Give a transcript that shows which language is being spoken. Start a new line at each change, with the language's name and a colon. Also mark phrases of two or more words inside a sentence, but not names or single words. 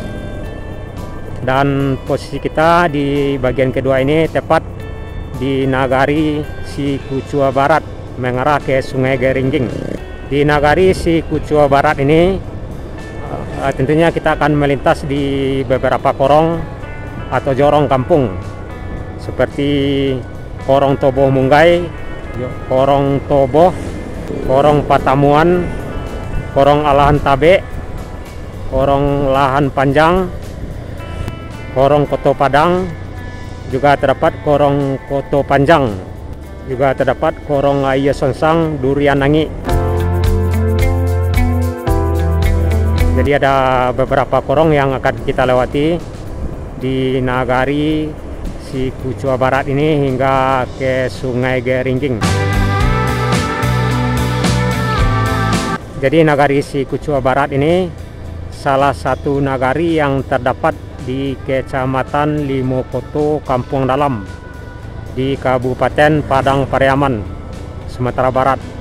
Indonesian: Dan posisi kita di bagian kedua ini tepat di Nagari Sikucua Barat mengarah ke Sungai Garinggiang. Di Nagari Sikucua Barat ini tentunya kita akan melintas di beberapa korong atau jorong kampung seperti Korong Toboh Munggai, Korong Toboh, Korong Patamuan, Korong Alahan Tabe, Korong Lahan Panjang, Korong Koto Padang, juga terdapat Korong Koto Panjang, juga terdapat Korong Ayah Sonsang Durian Nangi. Jadi ada beberapa korong yang akan kita lewati di Nagari Sikucua Barat ini hingga ke Sungai Garinggiang. Jadi Nagari Sikucua Barat ini salah satu nagari yang terdapat di Kecamatan Limokoto, Kampung Dalam, di Kabupaten Padang Pariaman, Sumatera Barat.